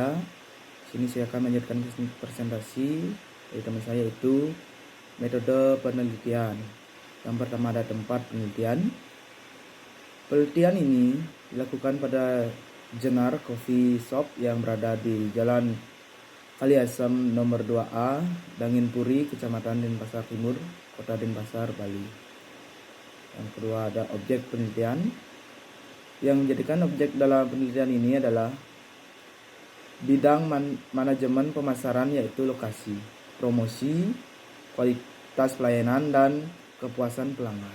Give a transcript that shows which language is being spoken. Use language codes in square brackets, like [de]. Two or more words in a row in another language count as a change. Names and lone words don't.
[id] Sini saya akan melanjutkan presentasi dari teman saya, yaitu metode penelitian. Yang pertama ada tempat penelitian. Penelitian ini dilakukan pada Jenar Coffee Shop yang berada di Jalan Kaliasem nomor 2A, Danginpuri, Kecamatan Denpasar Timur, Kota Denpasar, Bali. Yang kedua ada objek penelitian. Yang menjadikan objek dalam penelitian ini adalah bidang manajemen pemasaran, yaitu lokasi, promosi, kualitas pelayanan, dan kepuasan pelanggan.